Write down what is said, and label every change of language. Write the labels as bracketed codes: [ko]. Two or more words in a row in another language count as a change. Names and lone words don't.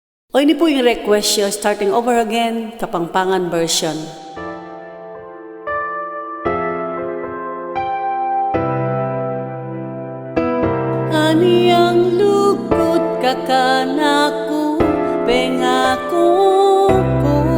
[tl] O ini po yung request nyo, Starting Over Again, Kapampangan version. [pam] Aniyang lukot kakanaku, pengako ko.